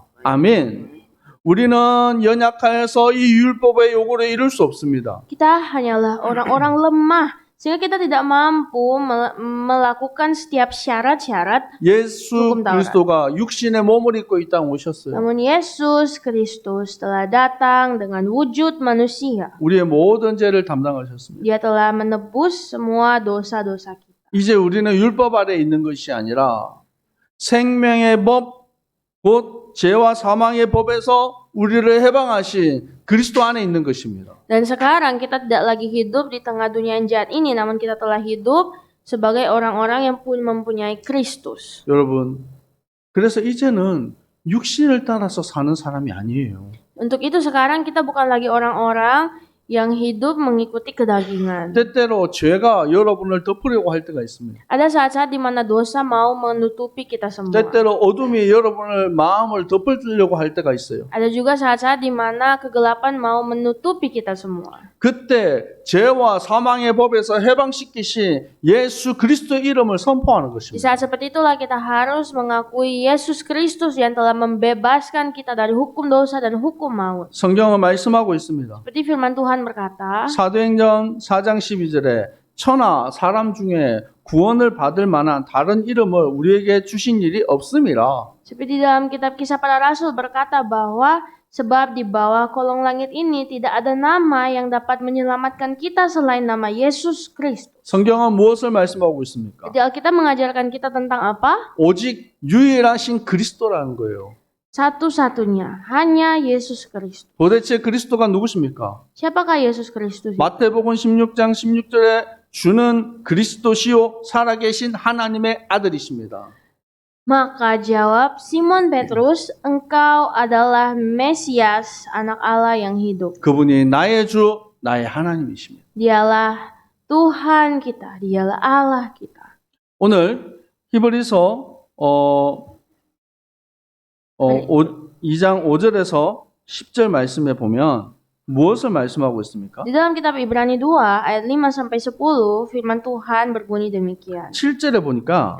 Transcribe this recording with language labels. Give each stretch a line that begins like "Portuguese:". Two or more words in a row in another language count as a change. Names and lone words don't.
Korean: 아멘. 우리는 연약하여서 이 율법의 요구를 이룰 수 없습니다.
Indonesian: Kita hanyalah orang-orang lemah sehingga kita tidak mampu melakukan setiap syarat-syarat.
Korean: 예수 그리스도가 육신의 몸을 입고 이 땅 오셨어요.
Indonesian: Namun Yesus Kristus telah datang dengan wujud manusia.
Korean: 우리의 모든 죄를 담당하셨습니다.
Indonesian: Dia telah menebus semua dosa-dosa kita.
Korean: 이제 우리는 율법 아래 있는 것이 아니라 생명의 법, 곧 죄와 사망의 법에서 우리를 해방하신 그리스도 안에 있는 것입니다.
Indonesian: Dan sekarang kita tidak lagi hidup di tengah dunia yang jahat ini, namun kita telah hidup sebagai orang-orang yang mempunyai Kristus.
Korean: 여러분, 그래서 이제는 육신을 따라서 사는 사람이 아니에요.
Indonesian: Untuk itu sekarang kita bukan lagi orang-orang yang hidup mengikuti kedagingan.
Korean: 때때로 죄가 여러분을 덮으려고 할 때가 있습니다.
Indonesian: Ada saat-saat di mana dosa mau menutupi kita semua.
Korean: 때때로 어둠이 여러분을 마음을 덮으려고 할 때가 있어요.
Indonesian: Ada juga saat-saat di mana kegelapan mau menutupi kita semua.
Korean: 그때 죄와 사망의 법에서 해방시키신 예수 그리스도 이름을 선포하는
Indonesian: Di
Korean: 것입니다.
Indonesian: saat seperti itulah kita harus mengakui Yesus Kristus yang telah membebaskan kita dari hukum dosa dan hukum maut.
Korean: 성경은 말씀하고 있습니다.
Indonesian: Seperti firman Tuhan berkata,
Korean: 사도행전 4장 12절에 천하 사람 중에 구원을 받을 만한 다른 이름을 우리에게 주신 일이 없음이라.
Indonesian: seperti dalam kitab Kisah Para Rasul berkata bahwa sebab di bawah kolong langit ini tidak ada nama yang dapat menyelamatkan kita selain nama Yesus Kristus.
Korean: 성경은 무엇을 말씀하고 있습니까?
Indonesian: Jadi Alkitab mengajarkan kita tentang apa?
Korean: 오직 유일하신 그리스도라는 거예요.
Indonesian: Satu-satunya, hanya Yesus Kristus.
Korean: 도대체 그리스도가 누구십니까?
Indonesian: Siapakah Yesus Kristus?
Korean: 마태복음 16장 16절에 주는 그리스도시요 살아계신 하나님의 아들이십니다.
Indonesian: Maka jawab Simon Petrus, engkau adalah Mesias, anak Allah yang hidup.
Korean: 그분이 나의 주, 나의 하나님이십니다.
Indonesian: Dialah Tuhan kita, dialah Allah kita.
Korean: 오늘 히브리서 2장 5절에서 10절 말씀에 보면 무엇을 말씀하고 있습니까?
Indonesian: Di dalam kitab Ibrani 2 ayat 5 sampai 10 firman Tuhan berbunyi demikian.
Korean: 7절에 보니까